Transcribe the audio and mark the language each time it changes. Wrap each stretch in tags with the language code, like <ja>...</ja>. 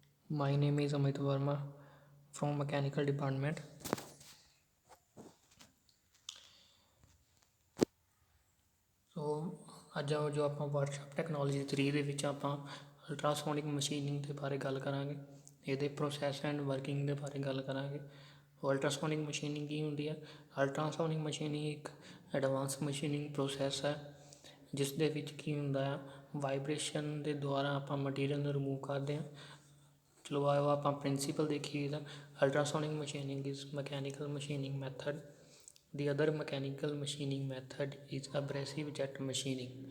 <en>My name is Amit Verma from Mechanical Department.</en> <pa>So ਅੱਜ ਜੋ ਆਪਾਂ ਵਰਕਸ਼ਾਪ ਟੈਕਨੋਲੋਜੀ 3 ਦੇ ਵਿੱਚ ਆਪਾਂ ਅਲਟਰਾਸੋਨਿਕ ਮਸ਼ੀਨਿੰਗ ਦੇ ਬਾਰੇ ਗੱਲ ਕਰਾਂਗੇ। ਇਹਦੇ ਪ੍ਰੋਸੈਸ ਐਂਡ ਵਰਕਿੰਗ ਦੇ ਬਾਰੇ ਗੱਲ ਕਰਾਂਗੇ। ਅਲਟਰਾਸੋਨਿਕ ਮਸ਼ੀਨਿੰਗ ਕੀ ਹੁੰਦੀ ਹੈ? ਅਲਟਰਾਸੋਨਿਕ ਮਸ਼ੀਨਿੰਗ ਇੱਕ ਐਡਵਾਂਸ ਮਸ਼ੀਨਿੰਗ ਪ੍ਰੋਸੈਸ ਹੈ ਜਿਸ ਦੇ ਵਿੱਚ ਕੀ ਹੁੰਦਾ ਆ, ਵਾਈਬ੍ਰੇਸ਼ਨ ਦੇ ਦੁਆਰਾ ਆਪਾਂ ਮਟੀਰੀਅਲ ਨੂੰ ਰਿਮੂਵ ਕਰਦੇ ਹਾਂ। ਚਲੋ ਆਓ ਆਪਾਂ ਪ੍ਰਿੰਸੀਪਲ ਦੇਖੀਏ ਤਾਂ</pa> <en>Ultrasonic machining is mechanical machining method. The other mechanical machining method is abrasive jet machining.</en>